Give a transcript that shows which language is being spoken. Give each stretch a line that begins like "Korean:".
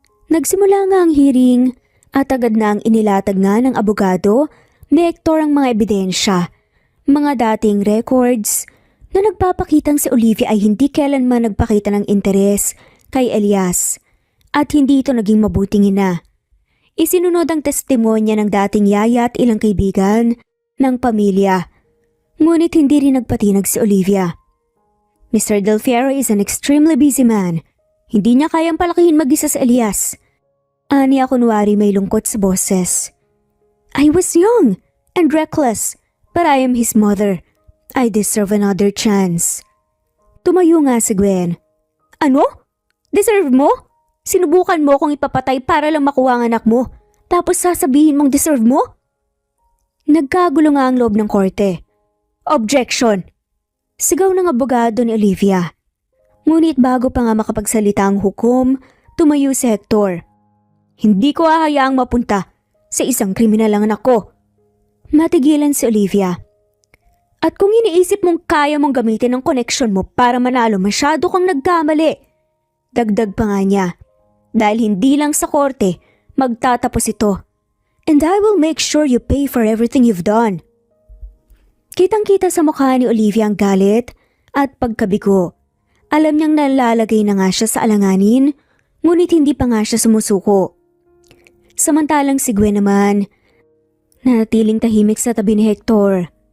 Filipino: Nagsimula nga ang hearing at agad na ang inilatag nga ng abogado ni Hector ang mga ebidensya, mga dating records na nagpapakitang si Olivia ay hindi kailanman nagpakita ng interes kay Elias at hindi ito naging mabuting ina. Isinunod ang testimonya ng dating yaya at ilang kaibigan ng pamilya, ngunit hindi rin nagpatinag si Olivia.
English: Mr. Del Fierro is an extremely busy man.
Filipino: Hindi niya kayang palakihin mag-isa si Elias. Aniya kunwari may lungkot sa boses.
English: I was young and reckless, but I am his mother. I deserve another chance.
Filipino: Tumayo nga si Gwen. Ano? Deserve mo? Sinubukan mo kong ipapatay para lang makuha ang anak mo, tapos sasabihin mong deserve mo? Nagkagulo nga ang loob ng korte. Objection! Sigaw ng abogado ni Olivia. Ngunit bago pa nga makapagsalita ang hukom, tumayo si Hector. Hindi ko hahayaang mapunta sa isang kriminal ang anak ko. Matigilan si Olivia. At kung iniisip mong kaya mong gamitin ang koneksyon mo para manalo, masyado kang nagkamali. Dagdag pa nga niya. Dahil hindi lang sa korte, magtatapos ito.
English: And I will make sure you pay for everything you've done.
Filipino: Kitang-kita sa mukha ni Olivia ang galit at pagkabigo. Alam niyang nalalagay na nga siya sa alanganin, ngunit hindi pa nga siya sumusuko. Samantalang si Gwen naman, nanatiling tahimik sa tabi ni Hector.